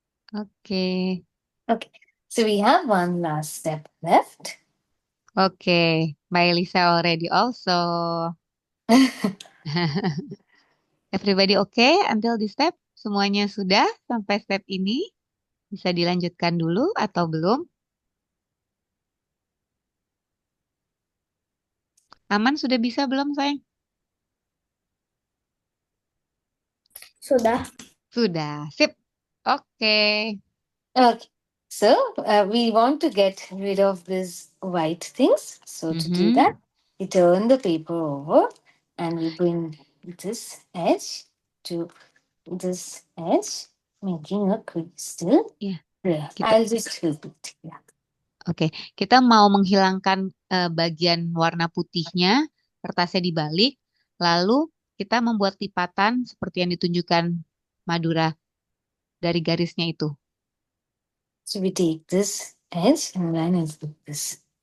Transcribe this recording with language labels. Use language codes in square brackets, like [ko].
[id] Oke. [en] Okay. So we have one last step left. Oke. Bye Lisa already also. Everybody okay until this step? [id] Semuanya sudah sampai step ini? Bisa dilanjutkan dulu atau belum? Aman sudah bisa belum, sayang? Sudah. Sudah. Sip. Oke. [en] Okay. So we want to get rid of these white things. So to do Mhm. that, we turn the paper over and we bring this edge to this edge, making a crystal. [id] Iya, [en] Yeah, [id] kita [en] I'll just flip it. Yeah. [id] oke. Kita mau menghilangkan bagian warna putihnya, kertasnya dibalik, lalu kita membuat lipatan seperti yang ditunjukkan Madura dari garisnya itu. [en] So we take this edge and line it like this.